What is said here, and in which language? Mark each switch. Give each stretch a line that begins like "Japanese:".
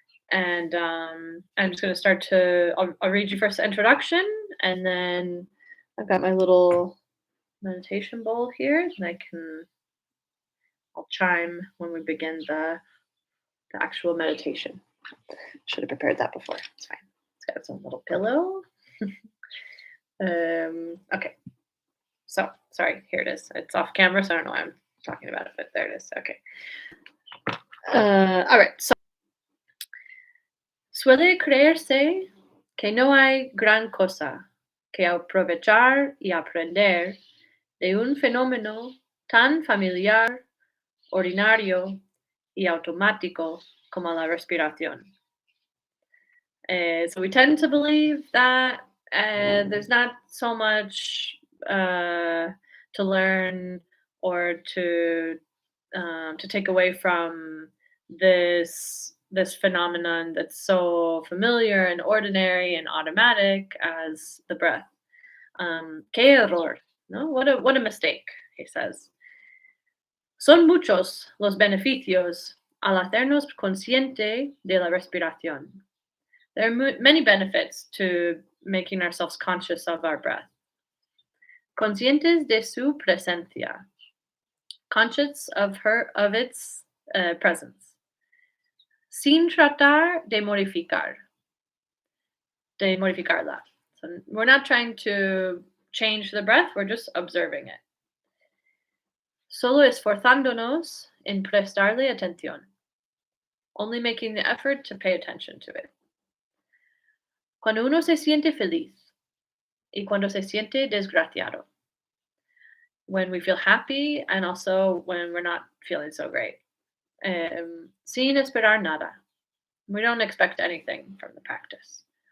English: And I'm just going to start to, I'll read you first the introduction, and then I've got my little meditation bowl here, and I'll chime when we begin the actual meditation. Should have prepared that before. It's fine. It's got its own little pillow. Okay. So, sorry, here it is. It's off camera, so I don't know why I'm talking about it, but there it is. Okay. All right.
Spanish: So, suele creerse que no hay gran cosa que aprovechar y aprender de un fenómeno tan familiar, ordinario y automático como la respiración.
English: So we tend to believe that there's not so much to learn or to take away from this phenomenon that's so familiar and ordinary and automatic as the breath.
Spanish: Que error, no?
English: What a mistake, he says.
Spanish: Son muchos los beneficios al hacernos consciente de la respiración.
English: There are many benefits to making ourselves conscious of our breath.
Spanish: Conscientes de su presencia,
English: conscious of its presence.
Spanish: Sin tratar de modificarla.
English: So we're not trying to change the breath, we're just observing it.
Spanish: Solo esforzándonos en prestarle atención,
English: only making the effort to pay attention to it.
Spanish: Cuando uno se siente feliz y cuando se siente desgraciado.
English: When we feel happy and also when we're not feeling so great.
Spanish: Sin esperar nada.
English: We don't expect anything from the practice.